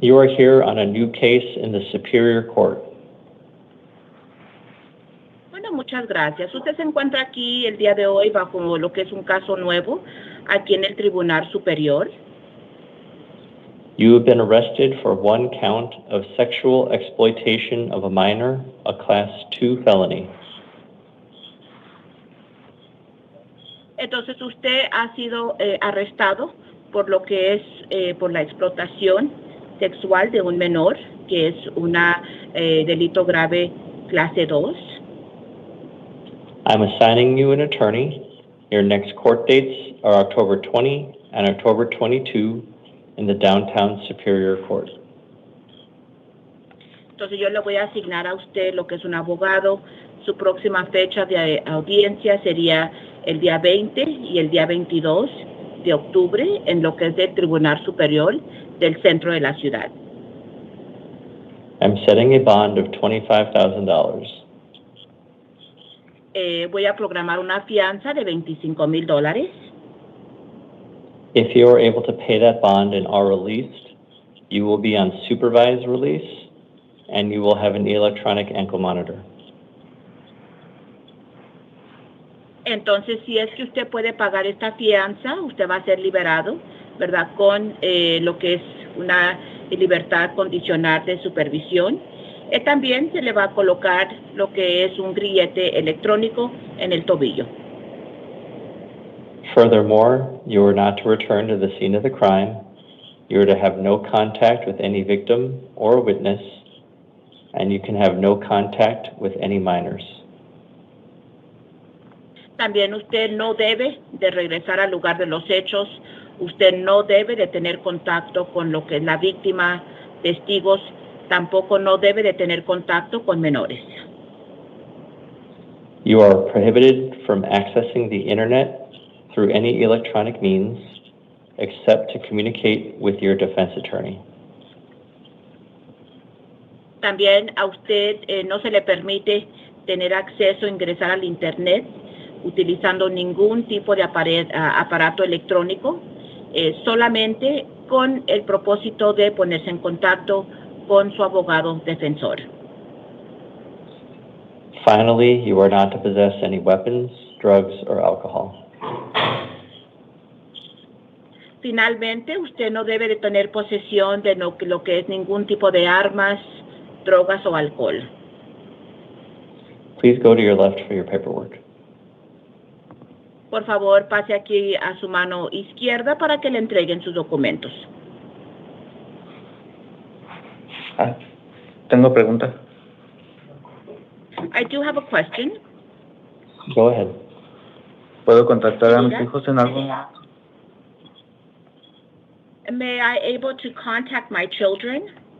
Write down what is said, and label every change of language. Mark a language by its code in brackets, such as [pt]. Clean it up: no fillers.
[en] You are here on a new case in the Superior Court. [es] Bueno, muchas gracias. Usted se encuentra aquí el día de hoy bajo lo que es un caso nuevo aquí en el Tribunal Superior. [en] You have been arrested for one count of sexual exploitation of a minor, a Class 2 felony. [es] Entonces usted ha sido arrestado por lo que es por la explotación sexual de un menor, que es una delito grave clase 2. [en] I'm assigning you an attorney. Your next court dates are October 20 and October 22 in the downtown Superior Court. [es] Entonces yo le voy a asignar a usted lo que es un abogado. Su próxima fecha de audiencia sería el día 20 y el día 22 de octubre en lo que es del Tribunal Superior del centro de la ciudad. [en] I'm setting a bond of $25,000. [es] Voy a programar una fianza de $25,000. [en] If you are able to pay that bond and are released, you will be on supervised release and you will have an electronic ankle monitor. [es] Entonces, si es que usted puede pagar esta fianza, usted va a ser liberado, ¿verdad? Con lo que es una libertad condicional de supervisión. También se le va a colocar lo que es un grillete electrónico en el tobillo. [en] Furthermore, you are not to return to the scene of the crime. You are to have no contact with any victim or witness, and you can have no contact with any minors. [es] También usted no debe de regresar al lugar de los hechos. Usted no debe de tener contacto con lo que es la víctima, testigos. Tampoco no debe de tener contacto con menores. [en] You are prohibited from accessing the internet through any electronic means except to communicate with your defense attorney. [es] También a usted no se le permite tener acceso a ingresar al internet utilizando ningún tipo de aparato electrónico, solamente con el propósito de ponerse en contacto con su abogado defensor. [en] Finally, you are not to possess any weapons, drugs, or alcohol. [es] Finalmente, usted no debe de tener posesión de lo que es ningún tipo de armas, drogas o alcohol. [en] Please go to your left for your paperwork. [es] Por favor, pase aquí a su mano izquierda para que le entreguen sus documentos. Tengo preguntas. [en] I do have a question. Go ahead. [es] ¿Puedo contactar a mis hijos en algún momento? [en] May I able to contact my children?